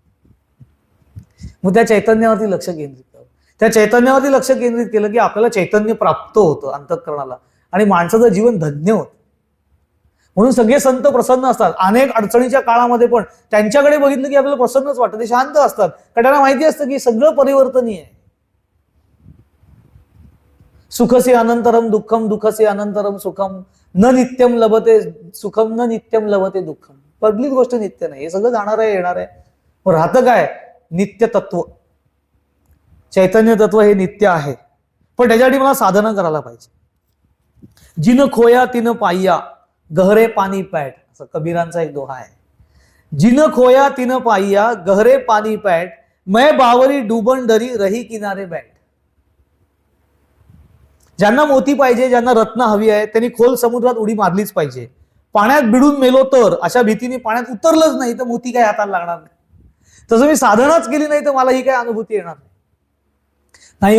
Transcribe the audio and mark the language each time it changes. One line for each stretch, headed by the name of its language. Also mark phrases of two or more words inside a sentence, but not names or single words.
Marathi: मग त्या चैतन्यावरती लक्ष केंद्रित कर. त्या चैतन्यावरती लक्ष केंद्रित केलं की आपल्याला चैतन्य प्राप्त होतं अंतःकरणाला, आणि माणसाचं जीवन धन्य होतं. म्हणून सगळे संत प्रसन्न असतात. अनेक अडचणीच्या काळामध्ये पण त्यांच्याकडे बघितलं की आपल्याला प्रसन्नच वाटतं, ते शांत असतात, कारण त्यांना माहिती असतं की सगळं परिवर्तनीय आहे.
Sanskrit: सुखसे अनंतरम दुःखम, दुःखसे अनंतरम सुखम, न नित्यम लभते सुखम, न नित्यम लभते दुःखम.
Marathi: पहिलीच गोष्ट नित्य नाही, हे सगळं जाणार आहे, येणार आहे. मग राहतं काय? नित्य तत्व, चैतन्य तत्व हे नित्य आहे. पण त्याच्यासाठी मला साधना करायला पाहिजे.
Hindi: जिन खोया तिन पाईया, गहरे पाणी पैठ,
Marathi: असं कबीरांचा एक दोहा आहे.
Hindi: जिन खोया तिन पाईया, गहरे पाणी पैठ, मैं बावरी डुबन डरी रही किनारे बैठ.
Marathi: ज्यांना मोती पाहिजे, ज्यांना रत्न हवी आहे, त्यांनी खोल समुद्रात उडी मारलीच पाहिजे. पाण्यात बिडून मेलो तर, अशा भीतीने पाण्यात उतरलंच नाही तर मोती काय हाताला लागणार नाही. तसं मी साधनाच केली नाही तर मला ही काय अनुभूती येणार नाही.